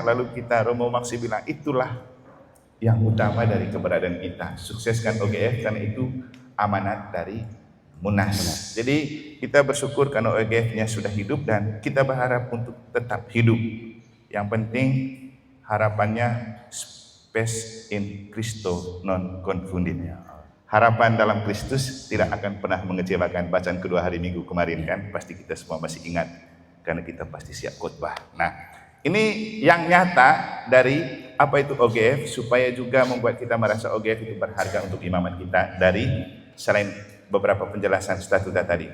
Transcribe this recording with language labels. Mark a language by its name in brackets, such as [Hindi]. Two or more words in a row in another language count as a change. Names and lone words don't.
[Indonesian] Lalu kita Romo Maksi bilang, itulah yang utama dari keberadaan kita. Sukseskan OGF karena itu amanat dari Munas. Jadi kita bersyukur karena OGF-nya sudah hidup dan kita berharap untuk tetap hidup. Yang penting harapannya [Latin] spes in Christo non confundit. [Indonesian] Harapan dalam Kristus tidak akan pernah mengecewakan. Bacaan kedua hari Minggu kemarin kan pasti kita semua masih ingat karena kita pasti siap khotbah. Nah, ini yang nyata dari apa itu OGF supaya juga membuat kita merasa OGF itu berharga untuk imamat kita dari selain beberapa penjelasan statuta tadi.